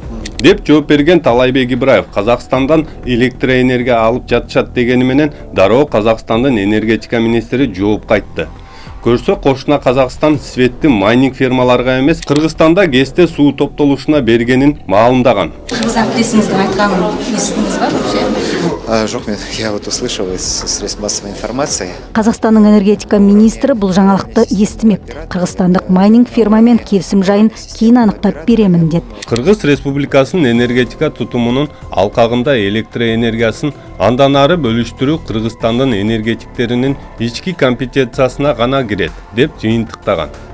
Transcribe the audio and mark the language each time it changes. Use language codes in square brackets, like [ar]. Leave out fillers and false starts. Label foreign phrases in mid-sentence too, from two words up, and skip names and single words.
[ky] Деп жооп берген Таалайбек Ибраев Казакстандан электроэнергия алып жатышат дегени менен дароо Казакстандын энергетика министри жооп кайтты. Көрсө кошуна Казакстан светти майнинг фермаларга эмес, Кыргызстанда ГЭСте суу топтолушуна бергенин маалымдаган. Кыргызстан прессиңиздин айтканын эстиңиз ба вообще? Жок, [ru] я вот услышал из средств массовой информации. [ky] Казакстандын энергетика министри бул жаңалыкты эстимеп, кыргызстандык майнинг ферма менен келисим жайын кийин аныктап беремин деді. Кыргыз Республикасынын энергетика тутумунун алкагында электр энергиясын андан ары бөлүштүрүү Кыргызстандын энергетиктеринин ички компетенциясына гана кирет деп жыйынтыктаган.